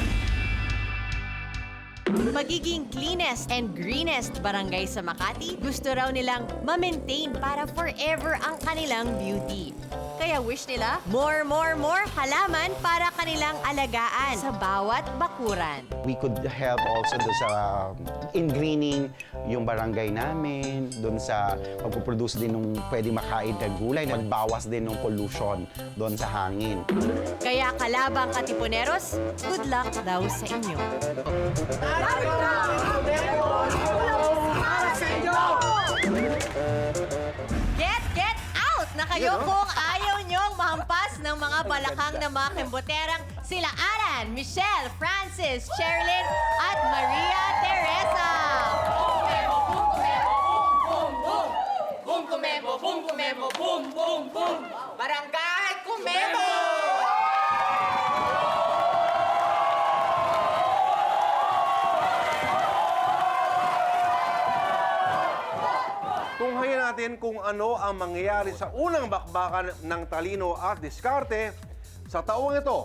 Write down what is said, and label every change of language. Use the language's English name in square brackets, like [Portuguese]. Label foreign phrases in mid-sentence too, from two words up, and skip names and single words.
[Filipino] Magiging [English] cleanest and greenest [Filipino] barangay sa Makati, gusto raw nilang ma-maintain para forever ang kanilang beauty. Kaya wish nila, more halaman para kanilang alagaan sa bawat bakuran. [English] We could help also [Filipino] doon sa in-greening yung barangay namin, doon sa pagpuproduce din ng pwede makain na gulay, magbawas din ng pollution doon sa hangin. Kaya kalabang katipuneros, [English] good luck [Filipino] daw sa inyo. [English] Get out [Filipino] na kayo kung ayaw niyong mahampas ng mga balakang na mga kemboterang sila Aran, Michelle, Francis, Sherilyn at Maria Teresa. Boom Kumembo, boom Kumembo, boom, boom, boom! Barangay Kumembo! Tunghayan natin kung ano ang mangyayari sa unang bakbakan ng talino at diskarte sa taong ito.